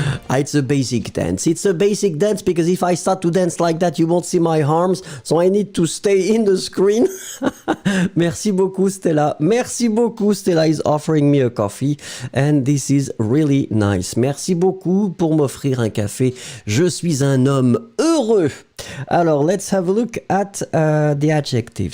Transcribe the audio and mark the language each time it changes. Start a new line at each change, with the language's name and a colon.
English: It's a basic dance. It's a basic dance because if I start to dance like that, you won't see my arms. So I need to stay in the screen.
French: Merci beaucoup, Stella. Merci beaucoup.
English: Stella is offering me a coffee. And this is really nice.
French: Merci beaucoup pour m'offrir un café. Je suis un homme heureux.
English: Alors, let's have a look at the adjective.